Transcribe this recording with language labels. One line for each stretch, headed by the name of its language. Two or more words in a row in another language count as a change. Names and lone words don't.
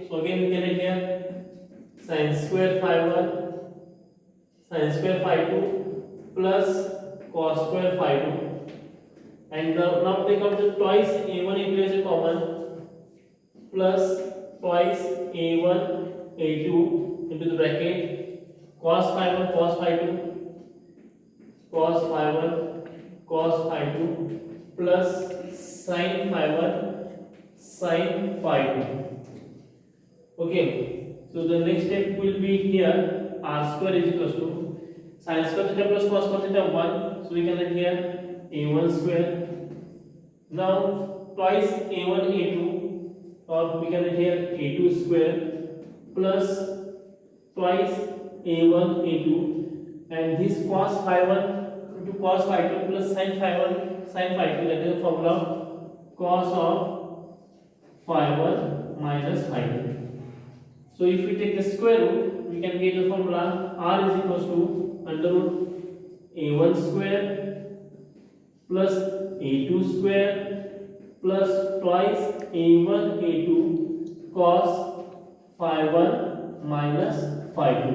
English: So again we can write here sin square phi 1 sin square phi 2 plus cos square phi 2, and now take out the twice a1 a2 as a common plus twice a1 a2 into the bracket cos phi 1 cos phi 2 cos phi 1 cos phi 2 plus sin phi 1 sin phi 2. Okay, so the next step will be here r square is equals to sin square theta plus cos square theta 1. So we can write here a1 square. Now twice a1 a2, or we can write here a2 square plus twice a1 a2, and this cos phi 1 into cos phi 2 plus sin phi 1 sin phi 2, that is the formula cos of phi 1 minus phi 2. So if we take the square root, we can get the formula r is equals to under root a1 square plus a2 square plus twice a1 a2 cos phi 1 minus phi 2.